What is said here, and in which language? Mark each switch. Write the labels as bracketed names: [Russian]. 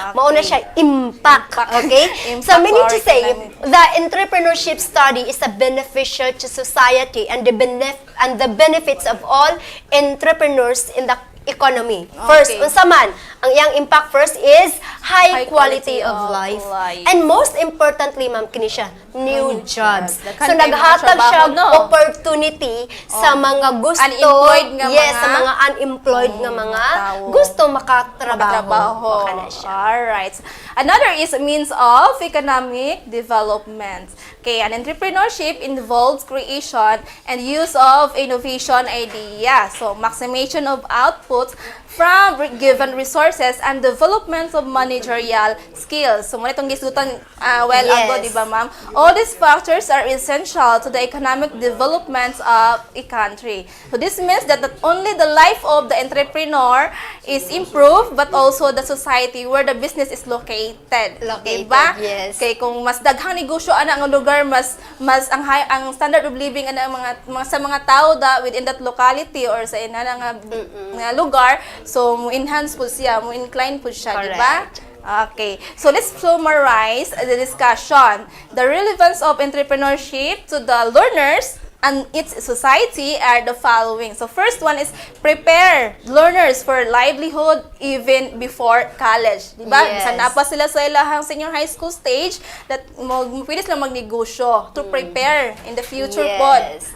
[Cebuano] Mauna siya, [English] impact. Okay? So, meaning to say, the entrepreneurship study is a beneficial to society and the benefits of all entrepreneurs in the economy. First, [Cebuano] unsa man, ang iyang [English] impact first is high quality of life. And most importantly, ma'am, [Cebuano] kini siya, [English] new jobs. [Cebuano] So, naghatag siya opportunity sa mga gusto, sa mga unemployed nga mga gusto makatrabaho. [English] Alright. Another is means of economic development. Okay, an entrepreneurship involves creation and use of innovation ideas. So, maximization of output from given resources and development of managerial skills. So, [Cebuano] muna itong gisutan ago, di ba, [English] ma'am? All these factors are essential to the economic development of a country. So, this means that not only the life of the entrepreneur is improved, but also the society where the business is located. [Cebuano] Diba? [English] Yes. [Cebuano] Okay, kung mas daghang negosyo ana ang lugar, mas ang standard of living ana sa mga tao [English] within that locality [Cebuano] or sa inana nga lugar, so mo-enhance po siya, mo-incline po siya, di ba? [English] Okay. So let's summarize the discussion. The relevance of entrepreneurship to the learners and its society are the following. So first one is prepare learners for livelihood even before college. [Cebuano] Diba? [English] Yes. [Cebuano] Sana pa sila sa ilahang senior high school stage that pwede sila magnegosyo [English] to prepare in the future [Cebuano] pod.